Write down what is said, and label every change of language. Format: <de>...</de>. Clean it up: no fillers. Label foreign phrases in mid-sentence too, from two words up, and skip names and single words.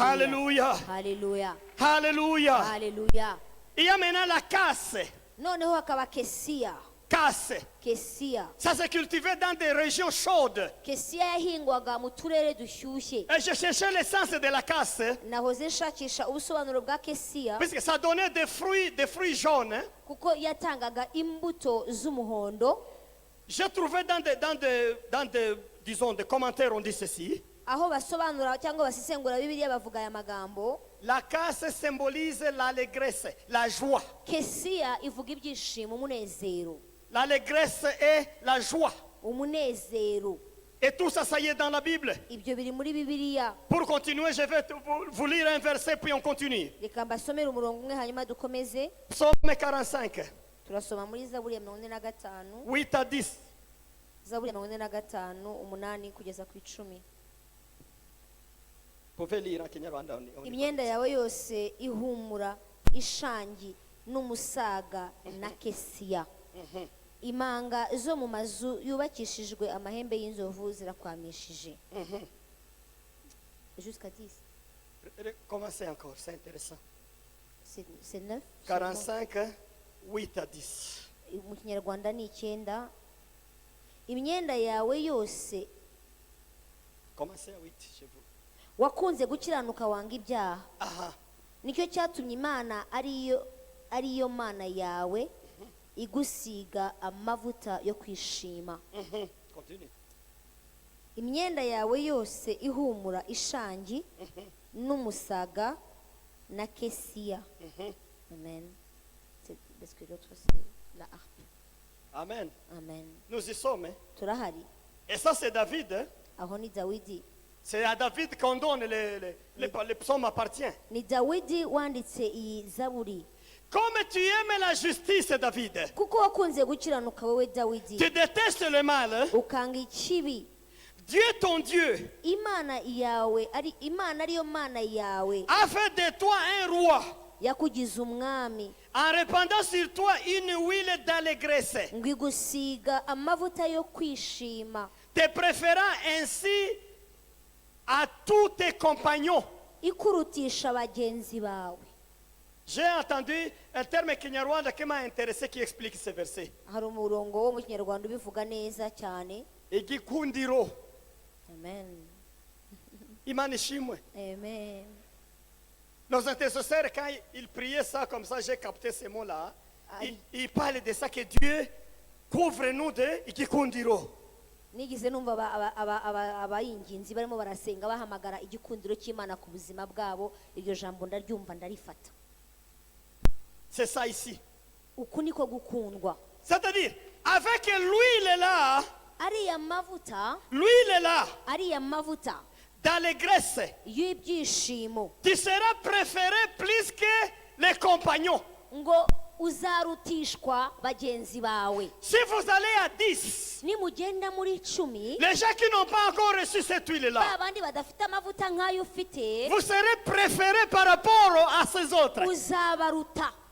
<fr>Alléluia.</fr> <rw>Hallelujah.</rw> <fr>Alléluia.</fr> <rw>Hallelujah.</rw> <fr>Il y a maintenant la casse.</fr> <rw>Noneho hakaba kesiya.</rw> <fr>Casse.</fr> <rw>Kesiya.</rw> <fr>Ça s'est cultivé dans des régions chaudes.</fr> <rw>Kesiya yahingwaga mu turere dushyushye.</rw> <fr>Et je cherchais l'essence de la casse,</fr> <rw>Nahoze nshakisha ubusobanuro bwa kesiya</rw> <fr>puisque ça donnait des fruits jaunes.</fr> <rw>kuko yatangaga imbuto z'umuhondo.</rw> <fr>J'ai trouvé disons, des commentaires, on dit ceci.</fr> <rw>Aho basobanura cyangwa basesengura Bibiliya bavuga aya magambo.</rw> <fr>La casse symbolise l'allégresse, la joie.</fr> <rw>Kesiya ivuga ibyishimo, umunezero.</rw> <fr>L'allégresse et la joie.</fr> <rw>Umunezero.</rw> <fr>Et tout ça, ça y est dans la Bible.</fr> <rw>Ibyo biri muri Bibiliya.</rw> <fr>Pour continuer, je vais vous lire un verset, puis on continue.</fr> <rw>Reka mbasomere umurongo umwe hanyuma dukomeze.</rw> <fr>Psaume 45,</fr> <rw>Turasoma muri Zaburi ya 45,</rw> <fr>8 à 10.</fr> <rw>Zaburi ya 45, 8 kugeza ku 10.</rw> <fr>Vous pouvez lire en Kinyarwanda.</fr> <rw>Imyenda yawe yose ihumura ishangi n'umusaga na kesiya. Imanga zo mu mazu yubakishijwe amahembe y'inzovu zirakwamishije.</rw> <fr>Jusqu'à 10. Commencez encore, c'est intéressant. C'est 9. 45, 8 à 10.</fr> <rw>Mu Kinyarwanda ni 9. Imyenda yawe yose</rw> <fr>Commencez à 8 chez vous.</fr> <rw>wakunze gukiranuka wanga ibyaha. Aha. Nicyo cyatumye Imana ariyo mana yawe igusiga amavuta yo kwishima.</rw> <fr>Continue.</fr> <rw>Imyenda yawe yose ihumura ishangi n'umusaga na kesiya. Amen.</rw> <fr>Parce que l'autre c'est la harpe. Amen. Amen. Nous y sommes. Hein?</fr> <rw>Turahari.</rw> <fr>Et ça, c'est David. Hein?</fr> <rw>Aho ni Dawidi.</rw> <fr>C'est à David qu'on donne les psaumes appartient.</fr> <rw>Ni Dawidi wanditse iyi Zaburi.</rw> <fr>Comme tu aimes la justice, David,</fr> <rw>Kuko wakunze gukiranuka wowe Dawidi.</rw> <fr>tu détestes le mal. Hein?</fr> <rw>Ukanga ikibi.</rw> <fr>Dieu ton Dieu</fr> <rw>Imana yawe Imana ariyo mana yawe</rw> <fr>a fait de toi un roi</fr> <rw>yakugize umwami</rw> <fr>en répandant sur toi une huile d'allégresse,</fr> <rw>ngo igusiga amavuta yo kwishima,</rw> <fr>te préférant ainsi à tous tes compagnons.</fr> <rw>ikurutisha bagenzi bawe.</rw> <fr>J'ai entendu un terme kinyarwanda qui m'a intéressé qui explique ce verset.</fr> <rw>Hari umurongo wo mu Kinyarwanda ubivuga neza cyane. Igikundiro. Amen. Imana ishimwe. Amen.</rw> <fr>Nos intercesseurs, quand ils priaient ça comme ça, j'ai capté ces mots-là. Ils parlaient de ça que Dieu couvre-nous de igikundiro.</fr> <rw>Nigize numva abayinginzi barimo barasenga bahamagara igikundiro cy'Imana ku buzima bwabo. Iryo jambo ndaryumva ndarifata.</rw> <fr>C'est ça ici.</fr> <rw>Uku niko gukundwa.</rw> <fr>C'est-à-dire, avec l'huile là,</fr> <rw>Ariya mavuta,</rw> <fr>l'huile là,</fr> <rw>ariya mavuta</rw> <fr>d'allégresse,</fr> <rw>y'ibyishimo,</rw> <fr>tu seras préféré plus que les compagnons.</fr> <rw>ngo uzarutishwa bagenzi bawe.</rw> <fr>Si vous allez à 10,</fr> <rw>Nimugenda muri 10,</rw> <fr>les gens qui n'ont pas encore reçu cette huile-là,</fr> <rw>abandi badafite amavuta nk'ayo ufite,</rw> <fr>vous serez préféré par rapport à ces autres.</fr> <rw>uzabaruta,</rw>